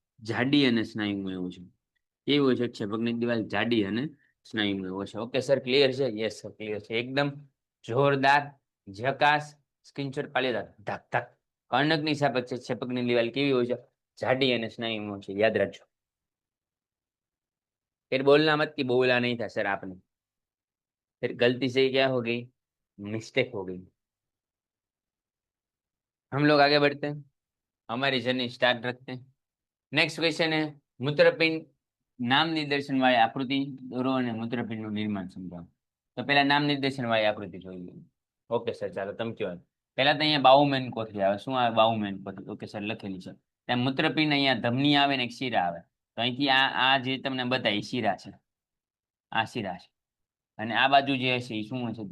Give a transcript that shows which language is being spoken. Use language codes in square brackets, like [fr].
[gu] જાડી અને સ્નાયુમય હોય છે. કેવી હોય છે? ક્ષેપકની દિવાલ જાડી અને સ્નાયુમય હોય છે. ઓકે સર, ક્લિયર છે? યસ સર, ક્લિયર છે. એકદમ જોરદાર, ઝકાસ. સ્ક્રીનશોટ પાડી દો. ધક ધક. કર્ણકની સાપેક્ષે ક્ષેપકની દિવાલ કેવી હોય છે? જાડી અને સ્નાયુમય હોય છે. યાદ રાખજો. [hi] फिर बोलना मत कि बोला नहीं था सर आपने, फिर गलती से क्या हो गई? मिस्टेक हो गई. हम लोग आगे बढ़ते हैं, हमारी जर्नी स्टार्ट रखते हैं. नेक्स्ट क्वेश्चन है मूत्रपिंड नाम निर्देशन वाली आकृति [gu] દોરો અને મૂત્રપિંડનું નિર્માણ સમજાવો. તો પહેલા નામ નિર્દેશન વાળી આકૃતિ જોઈ લઈએ. ઓકે સર, ચાલો તમે કહો. પહેલા તો અહીંયા બાઉમેન કોથળી આવે. શું આવે? બાઉમેન કોથળી. ઓકે સર, લખેલી છે. ત્યાં મૂત્રપિંડ અહીંયા ધમની આવે ને એક શિરા આવે. તો અહીંથી આ જે તમને બતાવી શિરા છે, આ શિરા છે, અને આ બાજુ જે હશે એ શું હશે?